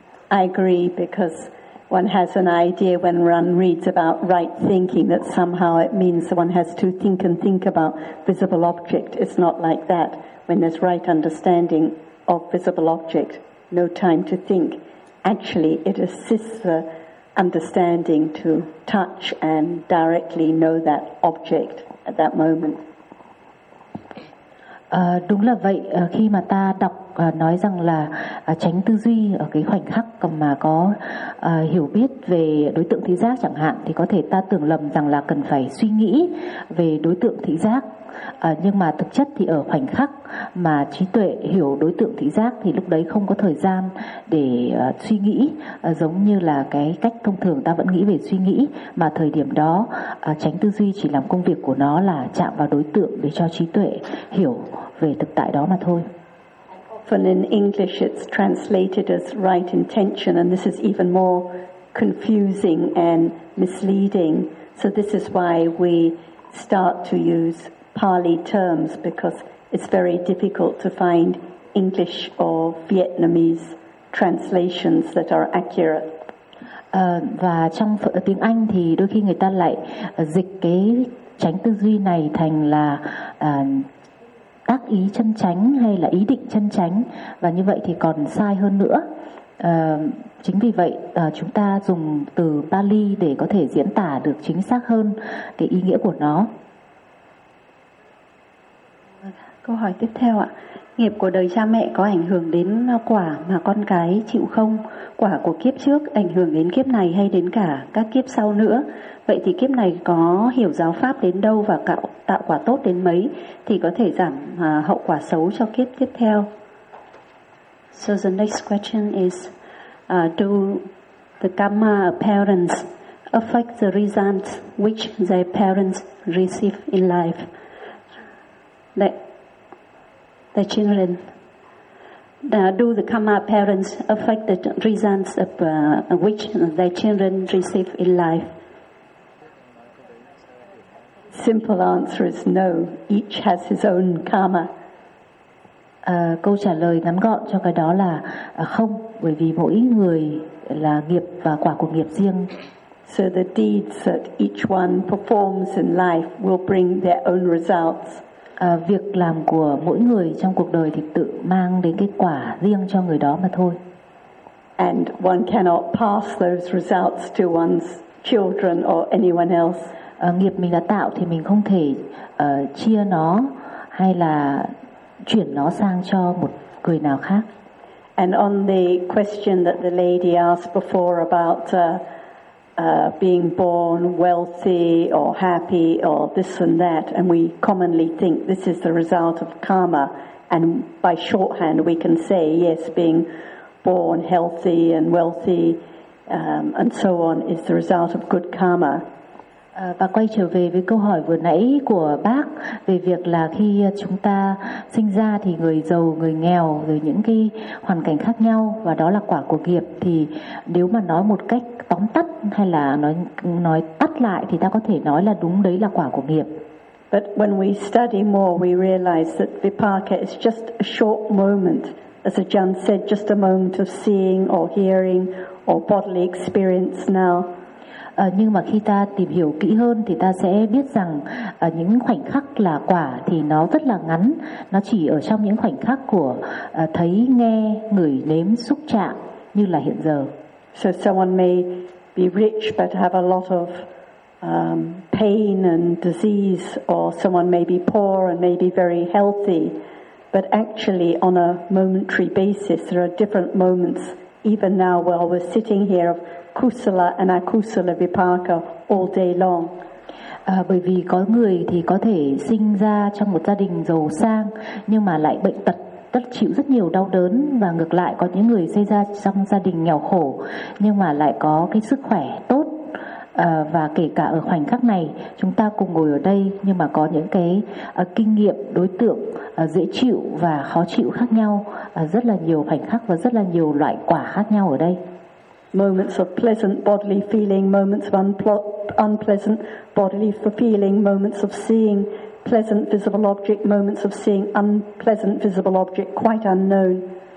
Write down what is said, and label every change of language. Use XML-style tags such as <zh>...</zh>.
<en>I agree, because one has an idea when one reads about right thinking that somehow it means that one has to think and think about visible object. It's not like that. When there's right understanding of visible object, no time to think. Actually, it assists the understanding to touch and directly know that object at that moment.</en> <vi>Đúng là vậy, khi mà ta đọc nói rằng là tránh tư duy ở cái khoảnh khắc mà có hiểu biết về đối tượng thị giác chẳng hạn, thì có thể ta tưởng lầm rằng là cần phải suy nghĩ về đối tượng thị giác. Nhưng mà thực chất thì ở khoảnh khắc mà trí tuệ hiểu đối tượng thị giác thì lúc đấy không có thời gian để suy nghĩ, giống như là cái cách thông thường ta vẫn nghĩ về suy nghĩ, mà thời điểm đó tránh tư duy chỉ làm công việc của nó là chạm vào đối tượng để cho trí tuệ hiểu về thực tại đó mà thôi.</vi> <en>Often in English it's translated as right intention, and this is even more confusing and misleading. So this is why we start to use Pali terms, because it's very difficult to find English or Vietnamese translations that are accurate.</en> <vi>Và trong tiếng Anh thì đôi khi người ta lại dịch cái tránh tư duy này thành là tác ý chân chánh hay là ý định chân chánh, và như vậy thì còn sai hơn nữa. Chính vì vậy chúng ta dùng từ Pali để có thể diễn tả được chính xác hơn cái ý nghĩa của nó. Câu hỏi tiếp theo ạ. Nghiệp của đời cha mẹ có ảnh hưởng đến quả mà con cái chịu không? Quả của kiếp trước ảnh hưởng đến kiếp này hay đến cả các kiếp sau nữa? Vậy thì kiếp này có hiểu giáo pháp đến đâu và tạo quả tốt đến mấy thì có thể giảm hậu quả xấu cho kiếp tiếp theo?</vi> <en>So the next question is, do the karma of parents affect the results which their parents receive in life? The children. Do the karma parents affect the results of which their children receive in life? Simple answer is no. Each has his own karma.</en> <vi>Câu trả lời ngắn gọn cho cái đó là không, bởi vì mỗi người là nghiệp và quả của nghiệp riêng.</vi> <en>So the deeds that each one performs in life will bring their own results.</en> <vi>Việc làm của mỗi người trong cuộc đời thì tự mang đến cái quả riêng cho người đó mà thôi.</vi> <en>And one cannot pass those results to one's children or anyone else.</en> <vi>Nghiệp mình đã tạo thì mình không thể chia nó hay là chuyển nó sang cho một người nào khác.</vi> <en>And on the question that the lady asked before about being born wealthy or happy or this and that, and we commonly think this is the result of karma, and by shorthand we can say yes, being born healthy and wealthy and so on is the result of good karma.</en> <vi>Và quay trở về với câu hỏi vừa nãy của bác về việc là khi chúng ta sinh ra thì người giàu, người nghèo, rồi những cái hoàn cảnh khác nhau, và đó là quả của nghiệp, thì nếu mà nói một cách tóm tắt hay là nói tắt lại thì ta có thể nói là đúng, đấy là quả của nghiệp.</vi> <en>But when we study more we realize that vipaka is just a short moment, as Ajahn said, just a moment of seeing or hearing or bodily experience now.</en> <vi>Nhưng mà khi ta tìm hiểu kỹ hơn thì ta sẽ biết rằng những khoảnh khắc là quả thì nó rất là ngắn, nó chỉ ở trong những khoảnh khắc của thấy, nghe, ngửi, nếm, xúc chạm như là hiện giờ.</vi> <en>So someone may be rich but have a lot of pain and disease, or someone may be poor and may be very healthy, but actually on a momentary basis there are different moments even now while we're sitting here of kusala and akusala vipaka all day long.</en> <vi>Bởi vì có người thì có thể sinh ra trong một gia đình giàu sang nhưng mà lại bệnh tật tất chịu rất nhiều đau đớn, và ngược lại có những người sinh ra trong gia đình nghèo khổ nhưng mà lại có cái sức khỏe tốt. Và kể cả ở khoảnh khắc này chúng ta cùng ngồi ở đây, nhưng mà có những cái kinh nghiệm, đối tượng dễ chịu và khó chịu khác nhau, rất là nhiều khoảnh khắc và rất là nhiều loại quả khác nhau ở đây.</vi> <en>Moments of pleasant bodily feeling, moments of unpleasant bodily feeling, moments of seeing pleasant visible object, moments of seeing unpleasant visible object quite unknown.</en>